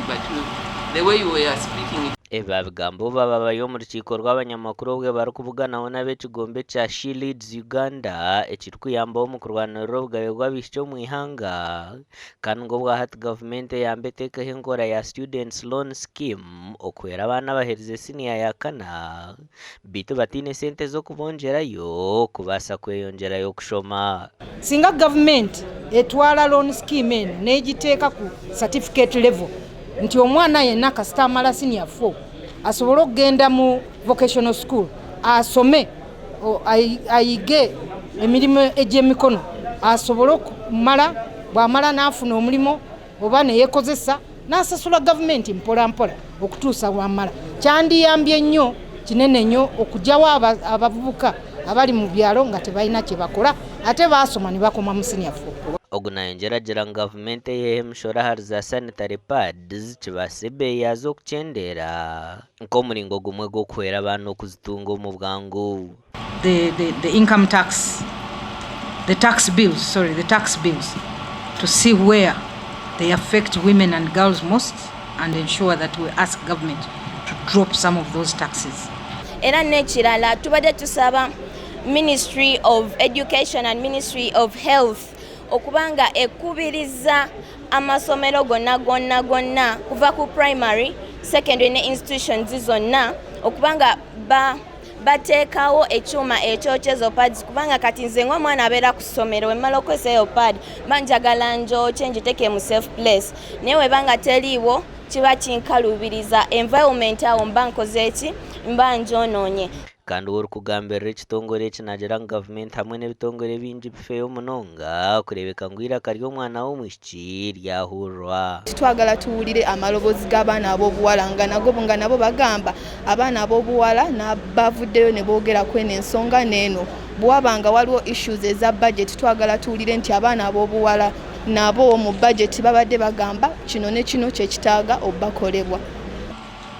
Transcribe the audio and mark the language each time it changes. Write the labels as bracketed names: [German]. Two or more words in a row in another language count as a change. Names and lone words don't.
[English] the way you were speaking. [Nyankole] Eba bigambo babayo mu rukiko rw'abanyamakuru bwe bari kuvuganaho n'ab'ekigombe kya She Leads Uganda ekiri kuyambaho mu kurwanirira obugabe bw'abaishiki mu ihanga kandi ngo bwahati gavumenti eyambe eteekaho enkora ya Students Loan Scheme okuhwera abaana bahereze siniya ya kana bitu batiine sente z'okubongyerayo kubaasa kweyongyerayo kushoma. [Ganda] Singa gavumenti etwala [English] loan scheme [Ganda] eno n'egiteeka ku certificate level nti omwana yenna kasita amala senior 4 asobola okugenda mu [English] vocational school [Ganda] asome ayige emirimu egy'emikono asobola okumala bw'amala n'afuna omulimu oba ne yeekozesa n'asasula gavumenti mpola mpola okutuusa wamala. Kyandiyambye nnyo kinene nnyo okugyawo abavubuka abali mu byalo nga tebalina kye bakola ate baasoma ne bakoma mu senior 4. [Nyankole] Ogunayongyeragira ngu gavumenti eyeeho emishorahari za [English] sanitary pads [Nyankole] kibaasa ebeeyi yazo okukyendera nk'omuringo gumwe gw'okuhwera abaana okuzitunga omu bwangu. [English] The income tax, the tax bills to see where they affect women and girls most and ensure that we ask government to drop some of those taxes. [Ganda] Era nekirala tubadde tusaba [English] Ministry of Education and Ministry of Health [Ganda] okubanga ekubiriza amasomero gonna kuva ku primary, secondary ne institutions zonna okubanga bateekawo ekyuma ekyokyezo pads kubanga kati nze ng'omwana abeera ku ssomero wemmala okozesa eyo pad banjagala njokye ngiteeke mu [English] safe place [Ganda] naye webanga teriiwo kiba kinkalubiriza environment awo mba nkoze eki mba njonoonye. [Nyankole] Kandi ori kugambirira ekitongore eki nagira ngu gavumenti hamwe n'ebitongore bingi bifeeyo munonga kureebeka ngu iraka ry'omwana w'omwishiki ryahurwa. [Ganda] Twagala tuwulire amaloboozi g'abaana ab'obuwala nga nabo bagamba abaana ab'obuwala bavuddeyo ne boogera kweno ensonga n'eno bw'abanga waliwo issues eza budget twagala tuwulire nti abaana ab'obuwala nabo mu budget babadde bagamba kino ne kino kye kitaaga obbakolebwa.